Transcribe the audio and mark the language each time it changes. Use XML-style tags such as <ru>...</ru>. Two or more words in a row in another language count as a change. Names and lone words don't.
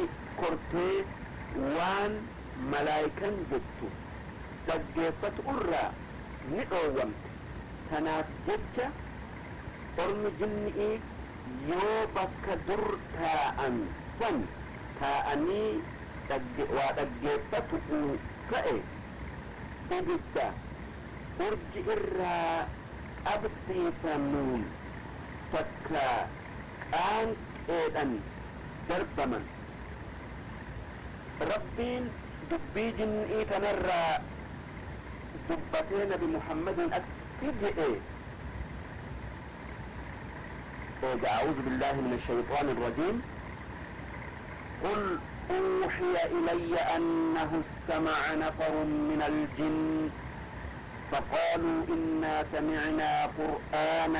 <om>kortee waan malaayikan jettu dhaggeeffatu irraa ni dhoowwamte kanaaf jecha ormi jinni'ii yoo bakka dur taa'an san taa'anii waa dhaggeeffatu ta'e ibidda urji irraa qabsiifamuun takka qaanqeedhan darbaman rabbiin dubbii jinni'ii tanarraa dubbatee nabi muhammadin akki jedhe</om> <ar>أعوذ بالله من الشيطان الرجيم قل أوحي إلي أنه استمع نفر من الجن فقالوا إنا سمعنا قرآنا</ar>